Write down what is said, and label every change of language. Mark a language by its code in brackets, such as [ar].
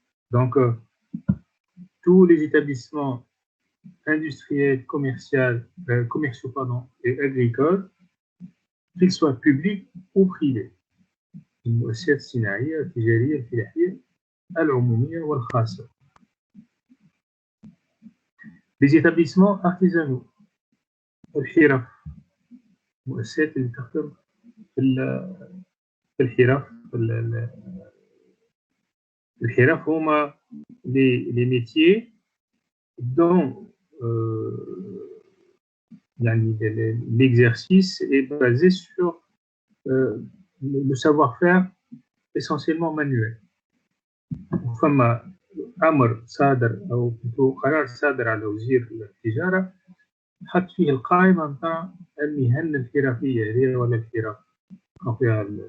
[fr] Donc tous les établissements industriels, commerciaux et agricoles, qu'ils soient publics ou privés. [ar] المؤسسات الصناعية التجارية الفلاحية العمومية والخاصة. [fr] Les établissements artisanaux [ar] الحرف المؤسسات اللي تخدم في الحرف الحرف هما [fr] les métiers dont l'exercice est basé sur le savoir-faire essentiellement manuel. [ar] فما امر صادر او قرار صادر على وزير التجاره حط فيه القائمه نتاع المهن الحرفيه هي ولا الحرف فيها